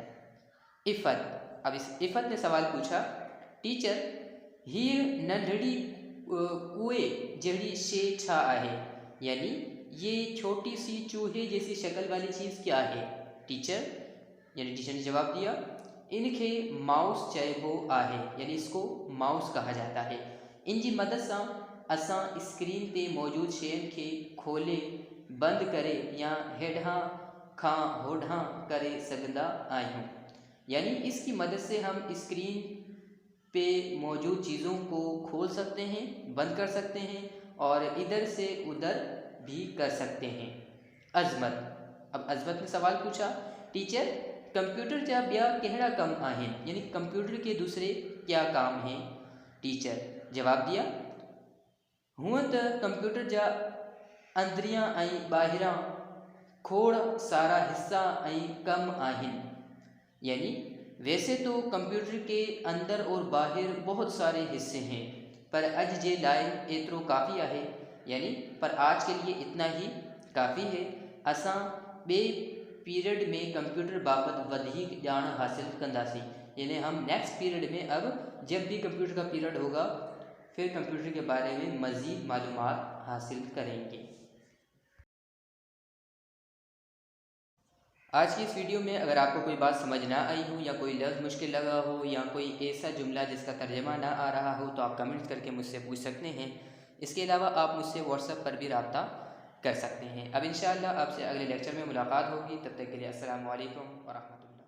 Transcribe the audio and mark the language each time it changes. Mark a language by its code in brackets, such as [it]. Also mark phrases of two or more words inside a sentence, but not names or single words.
[ur] عفت، اب اس عفت نے سوال پوچھا, [sd] टीचर हीअ नंढड़ी कुएं जहिड़ी शे छा आहे, [ur] یعنی یہ چھوٹی سی چوہے جیسی شکل والی چیز کیا ہے. ٹیچر نے جواب دیا [sd] इनके माउस चइबो आहे, [ur] یعنی اس کو ماؤس کہا جاتا ہے. [sd] इनकी मदद से असां स्क्रीन ते मौजूद शयुनि खे खोले बंद करे या हेठां खां होठां करे सघंदा आहियूं। [ur] یعنی اس کی مدد سے ہم اسکرین پہ موجود چیزوں کو کھول سکتے ہیں، بند کر سکتے ہیں اور ادھر سے ادھر بھی کر سکتے ہیں. عظمت، اب عظمت نے سوال پوچھا, [sd] टीचर कंप्यूटर जा ॿिया कहिड़ा कम आहिनि, [ur] یعنی کمپیوٹر کے دوسرے کیا کام ہیں. ٹیچر جواب دیا [sd] हूँ तो कंप्यूटर जा अंदरियां ऐं ॿाहिरां खोड़ सारा हिस्सा ऐं कम आहिनि। [ur] یعنی ویسے تو کمپیوٹر کے اندر اور باہر بہت سارے حصے ہیں, [sd] पर अज जे लाइ एतिरो काफ़ी आहे, [ur] یعنی پر آج کے لیے اتنا ہی کافی ہے. [sd] असां ॿिए पीरियड में कंप्यूटर बाबत वधीक ॼाण हासिल कंदासीं, [ur] یعنی ہم [en] next period [ur] میں اب جب بھی کمپیوٹر کا پیریڈ ہوگا پھر کمپیوٹر کے بارے میں مزید معلومات حاصل کریں گے. آج کی اس ویڈیو میں اگر آپ کو کوئی بات سمجھ نہ آئی ہو یا کوئی لفظ مشکل لگا ہو یا کوئی ایسا جملہ جس کا ترجمہ نہ آ رہا ہو تو آپ کمنٹس کر کے مجھ سے پوچھ سکتے ہیں. اس کے علاوہ آپ مجھ سے واٹس ایپ پر بھی رابطہ کر سکتے ہیں. اب ان شاء اللہ آپ سے اگلے لیکچر میں ملاقات ہوگی، تب تک کے لیے [ar] السلام عليكم ورحمة الله.